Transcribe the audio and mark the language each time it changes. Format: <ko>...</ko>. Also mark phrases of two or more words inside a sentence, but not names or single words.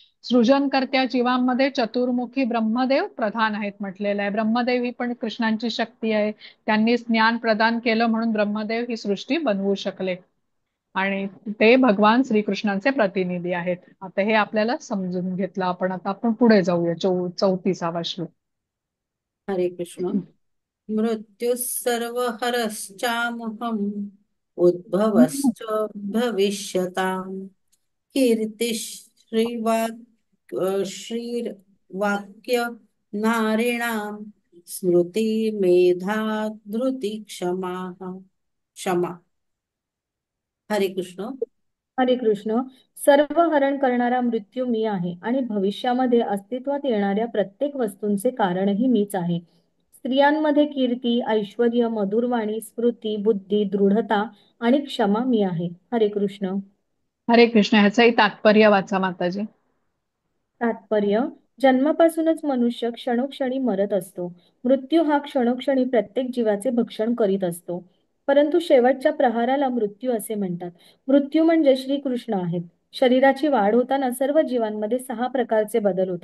<mr>सृजनकर्त्या जीवांमध्ये चतुर्मुखी ब्रह्मदेव प्रधान आहेत म्हटलेलं आहे. ब्रह्मदेव ही पण कृष्णांची शक्ती आहे. त्यांनी ज्ञान प्रदान केलं म्हणून ब्रह्मदेव ही सृष्टी बनवू शकले आणि ते भगवान श्रीकृष्णांचे प्रतिनिधी आहेत. आता हे आपल्याला समजून घेतलं आपण. आता आपण पुढे जाऊया 34वा श्लोक. हरे कृष्ण.</mr> <sa>मृत्युः सर्वहरश्चाहम् उद्भवश्च भविष्यताम् कीर्तिः श्रीर्वाक्य नारीणाम् स्मृति मेधा धृति क्षमा.</sa> <mr>हरे कृष्ण. हरे कृष्ण. सर्व हरण करणारा मृत्यू मी आहे आणि भविष्यामध्ये अस्तित्वात येणाऱ्या प्रत्येक वस्तूंचे कारणही मीच आहे. स्त्रियांमध्ये कीर्ती, ऐश्वर्य, मधुरवाणी, स्मृती, बुद्धी, दृढता आणि क्षमा मी आहे. हरे कृष्ण. हरे कृष्ण. ह्याचंही तात्पर्य वाचा माताजी. तात्पर्य: जन्मापासूनच मनुष्य क्षणोक्षणी मरत असतो. मृत्यू हा क्षणोक्षणी प्रत्येक जीवाचे भक्षण करीत असतो. परंतु शेवटच्या प्रहाराला मृत्यू असे म्हणतात. मृत्यू म्हणजे श्रीकृष्ण आहेत. शरीराची वाढ होताना सर्व जीवांमध्ये 6 प्रकारचे बदल होतात.</mr>